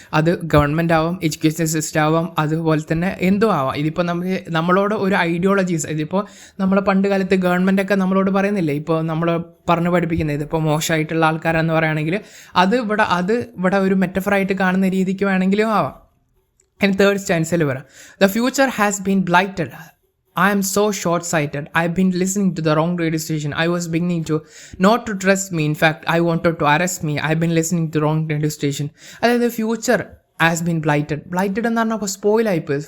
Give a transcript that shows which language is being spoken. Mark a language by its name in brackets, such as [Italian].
[Malayalam] അത് ഗവൺമെൻറ് ആവാം, education system ആവാം, അതുപോലെ തന്നെ എന്തോ ആവാം. ഇതിപ്പോൾ നമ്മളോട് ഒരു ഐഡിയോളജീസ്, ഇതിപ്പോൾ നമ്മൾ പണ്ട് കാലത്ത് ഗവൺമെൻറ്റൊക്കെ നമ്മളോട് പറയുന്നില്ലേ, ഇപ്പോൾ നമ്മൾ പറഞ്ഞു പഠിപ്പിക്കുന്നത് ഇതിപ്പോൾ മോശമായിട്ടുള്ള ആൾക്കാരെന്ന് പറയുകയാണെങ്കിൽ അത് ഇവിടെ ഒരു മെറ്റഫറായിട്ട് കാണുന്ന രീതിക്ക് വേണമെങ്കിലും ആവാം. [English] And third stanza വരാം. The future has been blighted. I am so short-sighted. I've been listening to the wrong radio station. I was beginning to not to trust me. In fact, I wanted to arrest me. I've been listening to the wrong radio station. [Malayalam] അതായത് [English] future has been blighted [Malayalam] എന്ന് പറഞ്ഞാൽ അപ്പോൾ spoil ആയിപ്പോയി.